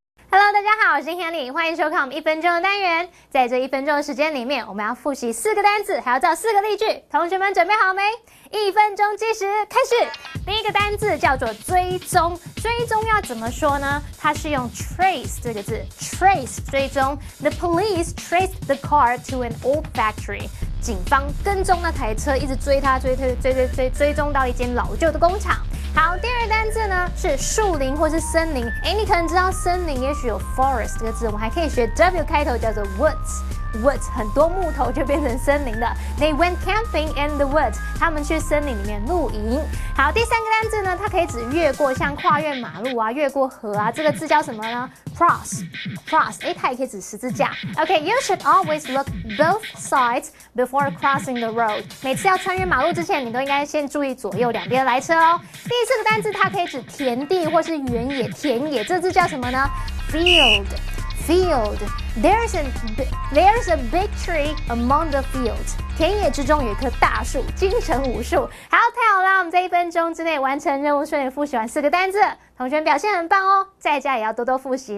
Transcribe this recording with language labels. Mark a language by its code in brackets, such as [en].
[zh] Hello， 大家好，我是 Hanny， 欢迎收看我们1分钟的单元。在这1分钟的时间里面，我们要复习4个单字，还要造4个例句。同学们准备好没？1分钟计时开始。第一个单字叫做追踪，追踪要怎么说呢？它是用 trace 这个字 ，trace 追踪。 [en] The police traced the car to an old factory。 [zh] 警方跟踪那台车，一直追它，追踪到一间老旧的工厂。好，第二个单字呢是树林或是森林。你可能知道森林也许有 forest 这个字，我们还可以学 W 开头叫做 woods。Woods 很多木头就变成森林了。 [en] They went camping in the woods。 [zh] 他们去森林里面露营。好，第3个单字呢，它可以指越过，像跨越马路啊，越过河啊，这个字叫什么呢 ？Cross。它也可以指十字架。 [en] Okay, you should always look both sides before crossing the road。 [zh] 每次要穿越马路之前，你都应该先注意左右两边的来车哦。第4个单字，它可以指田地或是原野、田野，这字叫什么呢 ？Field。 [en] There's a big tree among the fields。 [zh] 田野之中有一棵大树，金城武树。好，太好了，我们在1分钟之内完成任务，顺利复习完4个单字，同学们表现很棒哦，在家也要多多复习。